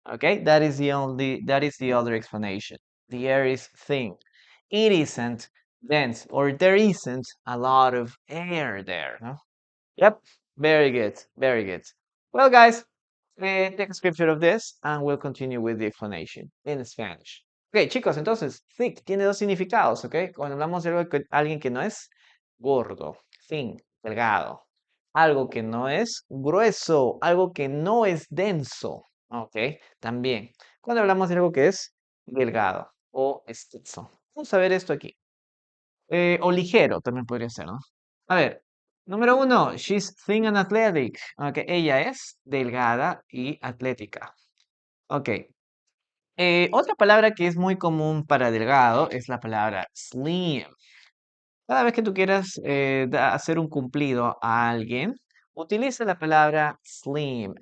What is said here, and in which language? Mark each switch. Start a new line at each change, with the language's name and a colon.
English: Okay, that is the other explanation. The air is thin. It isn't dense, or there isn't a lot of air there. No? Yep, very good, very good. Well, guys, take a scripture of this and we'll continue with the explanation in Spanish.
Spanish: Ok, chicos, entonces, thick tiene dos significados, ¿ok? Cuando hablamos de alguien que no es gordo, thin, delgado. Algo que no es grueso, algo que no es denso, ¿ok? También. Cuando hablamos de algo que es delgado o espeso. Vamos a ver esto aquí. O ligero también podría ser, ¿no? A ver,
English: Número uno, she's thin and athletic.
Spanish: Ok, ella es delgada y atlética. Ok. Otra palabra que es muy común para delgado es la palabra slim. Cada vez que tú quieras hacer un cumplido a alguien, utiliza la palabra slim.